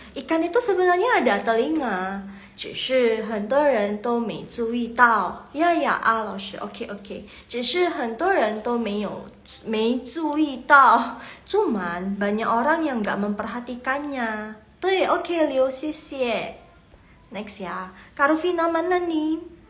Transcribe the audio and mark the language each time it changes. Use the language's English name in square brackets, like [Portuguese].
[Indonesian] Ikan itu sebenarnya ada telinga， [Chinese] 只是很多人都没注意到。呀老师 OK， 只是很多人都没注意到。 [Indonesian] Cuman banyak orang yang nggak memperhatikannya. Tuh OK Liu [Chinese] 谢谢。 [Indonesian] Next ya, Kak Rufina mana nih?